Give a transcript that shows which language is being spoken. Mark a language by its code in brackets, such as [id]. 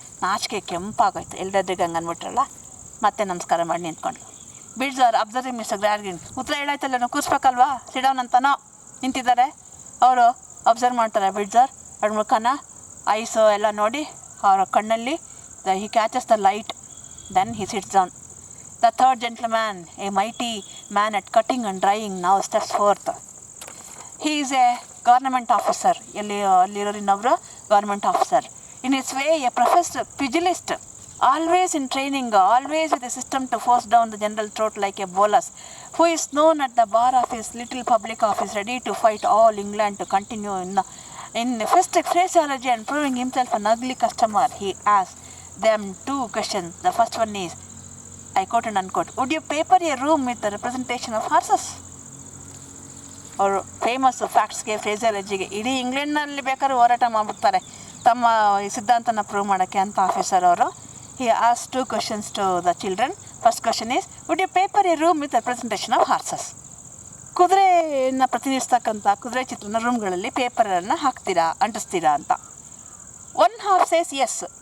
[kn] ನಾಚಿಕೆ ಕೆಂಪಾಗೋಯ್ತು. ಎಲ್ಲದ್ರಿಗೆ ಹಂಗೆ ಅಂದ್ಬಿಟ್ರಲ್ಲ. ಮತ್ತೆ ನಮಸ್ಕಾರ ಮಾಡಿ ನಿಂತ್ಕೊಂಡ್ಲು. [en] ಬಿಡ್ಸರ್ observing mister Gradgrind. [kn] ಉತ್ತರ ಹೇಳಾಯ್ತಲ್ಲ, ನಾವು ಕೂರಿಸ್ಬೇಕಲ್ವಾ. ಸಿಡೌನ್ ಅಂತನೋ ನಿಂತಿದ್ದಾರೆ ಅವರು. ಅಬ್ಸರ್ವ್ ಮಾಡ್ತಾರೆ ಬಿಡ್ಸರ್. ಅವ್ರ ಮುಖನ ಐಸು ಎಲ್ಲ ನೋಡಿ ಅವರ ಕಣ್ಣಲ್ಲಿ [en] He catches the light. Then he sits down. The third gentleman, a mighty man at cutting and drying, now steps forth. He is a government officer. [kn] ಅಲ್ಲಿರೋರು ಇನ್ನೊಬ್ಬರು government officer. [en] In his way, a professed pugilist, always in training, always with a system to force down the general throat like a bolus, who is known at the bar of his little public office, ready to fight all England to continue in festive phraseology and proving himself an ugly customer. He asked them 2 questions. The first one is, I quote and unquote, would you paper a room with the representation of horses? [kn] ಅವರು famous ಫ್ಯಾಕ್ಟ್ಸ್ಗೆ, ಫ್ರೇಸರಾಜಿಗೆ ಇಡೀ ಇಂಗ್ಲೆಂಡ್ನಲ್ಲಿ ಬೇಕಾದ್ರೂ ಹೋರಾಟ ಮಾಡಿಬಿಡ್ತಾರೆ ತಮ್ಮ ಸಿದ್ಧಾಂತನ prove ಮಾಡೋಕ್ಕೆ ಅಂತ officer ಅವರು. [en] He as 2 questions to the children. First question is, would you paper A room with representation of horses. [kn] ಕುದುರೆನ ಪ್ರತಿನಿಧಿಸ್ತಕ್ಕಂಥ ಕುದುರೆ ಚಿತ್ರನ ರೂಮ್ಗಳಲ್ಲಿ ಪೇಪರನ್ನು ಹಾಕ್ತೀರಾ, ಅಂಟಿಸ್ತೀರಾ ಅಂತ. [en] 1 half says yes.